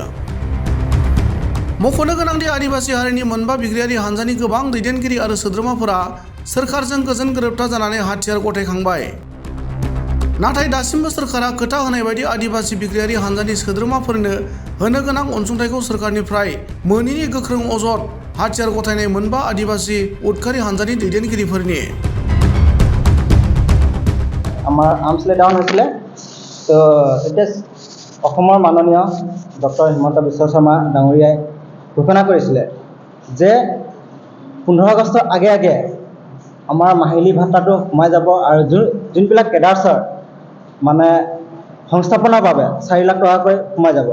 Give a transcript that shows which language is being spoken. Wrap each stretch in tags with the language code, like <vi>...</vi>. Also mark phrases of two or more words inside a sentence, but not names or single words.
<brx>मख'नो गोनांदि आदिवासी हारिनि मोनबा बिग्रायारि हानजानि गोबां दैदेनगिरि आरो सोद्रोमाफोरा सोरखारजों गोजोन गोरोबथा जानानै हाथियार गथायखांबाय। नाथाय दासिमबो सोरखारा खोथा होनाय बायदि आदिवासी बिग्रायारि हानजानि सोद्रोमाफोरनो होनो गोनां अनसुंथाइखौ सोरखारनिफ्राय मोनैनि गोख्रों अजद हाथियार गथायनाय मोनबा आदिवासी उदखारि हानजानि दैदेनगिरिफोरनि।</brx> <as>আমাৰ</as> <en>arms lay down</en> <as>হৈছিলে তো তেতিয়া অসমৰ মাননীয় ডক্টৰ হিমন্ত বিশ্ব শৰ্মা ডাঙৰীয়াই ঘোষণা কৰিছিলে যে 15 আগষ্টৰ আগে আগে আমাৰ মাহিলী ভাত্তাটো সোমাই যাব আৰু যোনবিলাক কেডাৰ্ছৰ মানে সংস্থাপনৰ বাবে 4 লাখ টকাকৈ সোমাই যাব।</as>